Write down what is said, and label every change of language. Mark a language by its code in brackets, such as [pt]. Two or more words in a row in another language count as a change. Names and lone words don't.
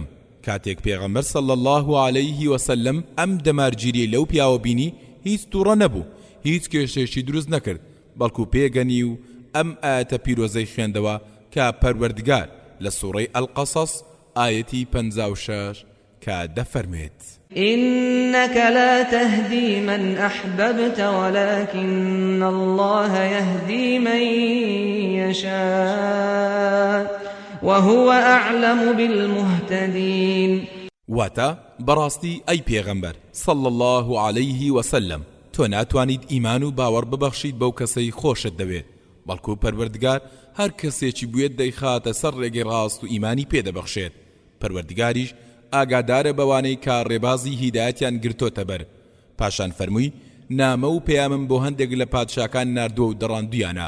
[ckb] کاتێک پێغەمبەر [ar] صلی الله عەلەیه وسلم [ckb] ئەم دەمارگیری لەو پیاوە بینی، هیچ تووڕە نەبوو، هیچ کێشێکی دروست نەکرد، بەڵکو پێگەنی و ئەم ئاەتە پیرۆزەی خوێندەوە کە پەروەردگار لە سوورەی ئەلقەسەس ئاەتی 56 کە دەفەرمێت [ar] إنك لا تهدي من أحببت ولكن الله يهدي من يشاء وهو أعلم بالمهتدين. [ckb] واتا براستي أي پیغمبر [ar] صلى الله عليه وسلم [ckb] تۆ ناتوانیت ئیمان و باوەڕ ببەخشیت بەو کەسەی خۆشت دەوێت، بەڵکو پەروەردگار هەر کەسێکی بوێت دەیخاتە سەر ڕێگەی ڕاست و ئیمانی پێدەبەخشێت. پەروەردگاریش ئاگادارە بەوانەی کە ڕێبازی هیدایەتیان گرتۆتە بەر. پاشان فەرمووی نامە و پەیامم بۆ هەندێک لە پادشاکان ناردووە و دەڕاندویانە.